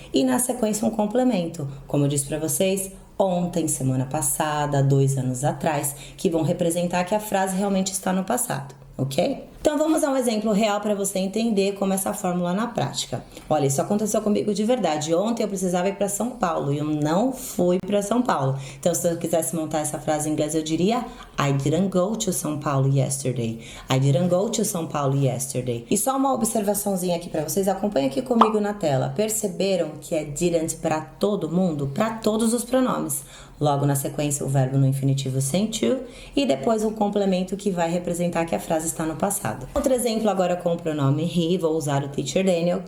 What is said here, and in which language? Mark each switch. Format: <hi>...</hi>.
<pt>E na sequência, um complemento. Como eu disse para vocês, ontem, semana passada, 2 anos atrás, que vão representar que a frase realmente está no passado, ok? Então vamos a um exemplo real para você entender como essa fórmula na prática. Olha, isso aconteceu comigo de verdade. Ontem eu precisava ir para São Paulo e eu não fui para São Paulo. Então se eu quisesse montar essa frase em inglês, eu diria</pt> <en>I didn't go to São Paulo yesterday. I didn't go to São Paulo yesterday.</en> <pt>E só uma observaçãozinha aqui para vocês. Acompanha aqui comigo na tela. Perceberam que é didn't para todo mundo? Para todos os pronomes. Logo na sequência, o verbo no infinitivo sem to e depois um complemento que vai representar que a frase está no passado. Outro exemplo agora com o pronome he, vou usar o Teacher Daniel.</pt>